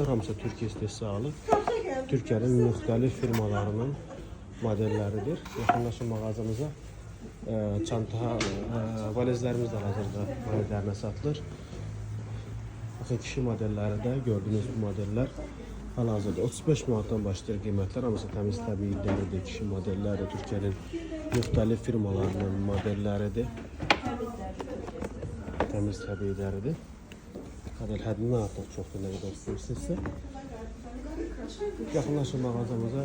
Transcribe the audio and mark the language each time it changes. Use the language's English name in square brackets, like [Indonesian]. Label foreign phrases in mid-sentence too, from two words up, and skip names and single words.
[Azerbaijani] Hamısı Türkiye istehsalı. Türkiye'nin müxtəlif firmalarının modelleridir. Yaxınlaşın mağazamıza. Çanta, valizlerimiz de hal-hazırda maya dəyərinə satılır. [Turkish] Bakın kişi modelleri de gördüğünüz bu modeller [Azerbaijani] hal-hazırda 35 manatdan başlayır qiymətlər. Hamısı təmiz təbii dəridir. Kişi modelləri də Türkiyənin müxtəlif firmalarının modelleridir. Təmiz təbii dəridir. Qədər həddindən artıq çoxdur, nə qədər istəyirsinizsə. Yaxınlaşın mağazamıza.